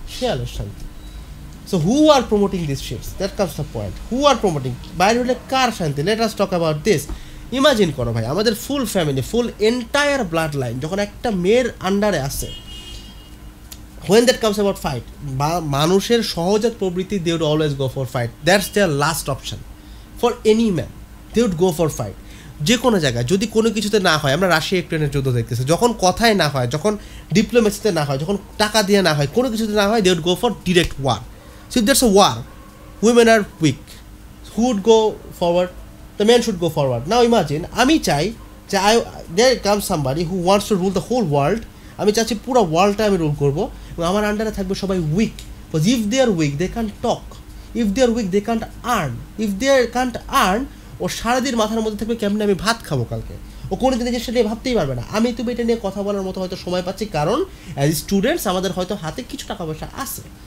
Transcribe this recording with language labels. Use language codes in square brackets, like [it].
[bn] শিয়ালের শান্তি। [en] So who are promoting this shits? That comes the point, who are promoting? [bn] বাইরে হলে কার শান্তি? [en] Let us talk about this. [bn] Imagine করো ভাই, আমাদের ফুল ফ্যামিলি, ফুল এন্টায়ার ব্লাড লাইন যখন একটা মেয়ের আন্ডারে আছে, [en] when that comes about fight, [bn] মানুষের সহজাত প্রবৃত্তি, [en] they would always go for fight. That's their last option for any man. They would go for fight. [bn] যে কোনো জায়গায় যদি কোনো কিছুতে না হয়, আমরা রাশিয়া ইউক্রেনের যুদ্ধ দেখতেছি, যখন কথায় না হয়, যখন ডিপ্লোমেসিতে না হয়, যখন টাকা দিয়ে না হয়, কোনো কিছুতে না হয়, [en] they would go for direct war. So if there's a war, women are weak. Who would go forward? the man should go forward. Now imagine [bn] আমি চাই যে [en] there comes somebody who wants to rule the whole world. [bn] আমি চাচ্ছি পুরো ওয়ার্ল্ডটা আমি rule করবো এবং আমার আন্ডারে থাকবে সবাই week, [en] because if they are weak they can't talk, if they are weak they can't earn, [bn] if they can't earn ও সারাদিন মাথার মধ্যে থাকবে কেমনে আমি ভাত খাবো কালকে, ও কোনো দিন সেটা নিয়ে ভাবতেই পারবে না। আমি তুমি এটা নিয়ে কথা বলার মতো হয়তো সময় পাচ্ছি, কারণ অ্যাজ স্টুডেন্টস আমাদের হয়তো হাতে কিছু টাকা পয়সা আছে।